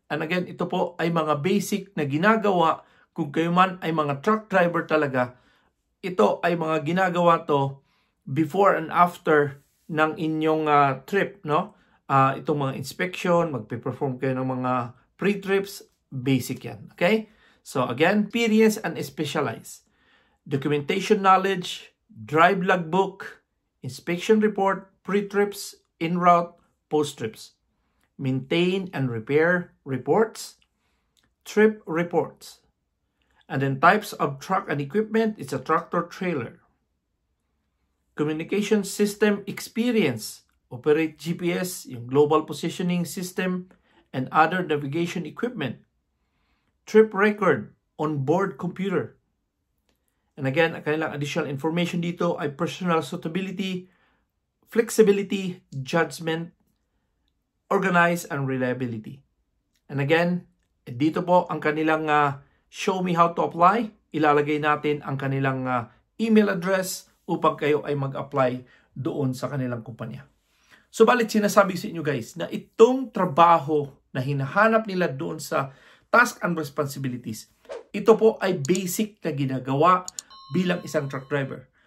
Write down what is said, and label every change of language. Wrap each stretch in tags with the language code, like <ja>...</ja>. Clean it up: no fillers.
<tl>And again, ito po ay mga basic na ginagawa kung kayo man ay mga truck driver talaga. Ito ay mga ginagawa to before and after ng inyong trip, no? Itong mga inspection, magpe-perform kayo ng mga pre-trips, basic yan.</tl> <en>Okay? So again, experience and specialize. Documentation knowledge, drive logbook, inspection report, pre-trips, en route, post-trips. Maintain and repair reports, trip reports. And then types of truck and equipment, it's a tractor trailer. Communication system experience, operate GPS, yung global positioning system, and other navigation equipment. Trip record, on-board computer. And again, ang kanilang additional information dito ay personal suitability, flexibility, judgment, organize, and reliability. And again,</en> <tl>dito po ang kanilang</tl> <en>show me how to apply.</en> <tl>Ilalagay natin ang kanilang email address upang kayo ay mag-apply doon sa kanilang kumpanya. So balit sinasabi sa inyo guys na itong trabaho na hinahanap nila doon sa task and responsibilities, ito po ay basic na ginagawa bilang isang truck driver.</tl>